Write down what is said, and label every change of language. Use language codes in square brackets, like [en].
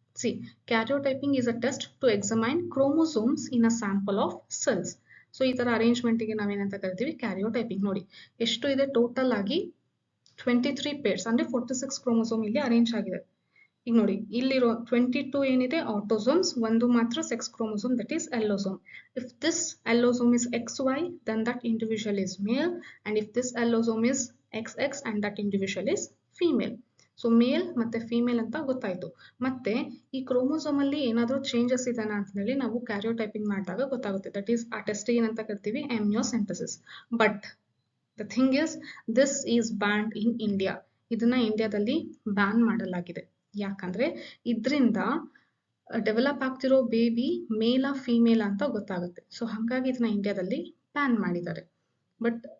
[en] See, karyotyping is a test to examine chromosomes in a sample of cells. [kn] So ಈ ತರ ಅರೇಂಜ್ಮೆಂಟ್ಗೆ ನಾವೇನಂತ ಕರಿತೀವಿ, ಕ್ಯಾರಿಯೋಟೈಪಿಂಗ್. ನೋಡಿ ಎಷ್ಟು ಇದೆ, ಟೋಟಲ್ ಆಗಿ 23 ಪೇರ್ಸ್ ಅಂದ್ರೆ 46 ಕ್ರೋಮೋಸೋಮ್ ಇಲ್ಲಿ ಅರೇಂಜ್ ಆಗಿದೆ. ಈಗ ನೋಡಿ ಇಲ್ಲಿರೋ 22 ಏನಿದೆ ಆಟೋಸೋಮ್ಸ್, ಒಂದು ಮಾತ್ರ sex chromosome, [en] That is allosome. If this allosome is XY, then that individual is male, and if this allosome is XX, and that individual is female. [kn] So ಮೇಲ್ ಮತ್ತೆ ಫೀಮೇಲ್ ಅಂತ ಗೊತ್ತಾಯ್ತು. ಮತ್ತೆ ಈ ಕ್ರೋಮೋಸೋಮ್ ಅಲ್ಲಿ ಏನಾದ್ರೂ ಚೇಂಜಸ್ ಇದೆನಾ ಅಂತ ಹೇಳಿ ನಾವು ಕ್ಯಾರಿಯೋಟೈಪಿಂಗ್ ಮಾಡಿದಾಗ ಗೊತ್ತಾಗುತ್ತೆ. [en] that is [kn] ಆ ಟೆಸ್ಟ್ ಏನಂತ ಕರಿತೀವಿ, [en] Amniocentesis. But the thing is, this is banned in India. [kn] ಇದನ್ನ ಇಂಡಿಯಾದಲ್ಲಿ ಬ್ಯಾನ್ ಮಾಡಲಾಗಿದೆ. ಯಾಕಂದ್ರೆ ಇದರಿಂದ ಡೆವಲಪ್ ಆಗ್ತಿರೋ ಬೇಬಿ ಮೇಲ ಫೀಮೇಲ್ ಅಂತ ಗೊತ್ತಾಗುತ್ತೆ. ಸೊ ಹಾಗಾಗಿ ಇದನ್ನ ಇಂಡಿಯಾದಲ್ಲಿ ಬ್ಯಾನ್ ಮಾಡಿದ್ದಾರೆ. ಬಟ್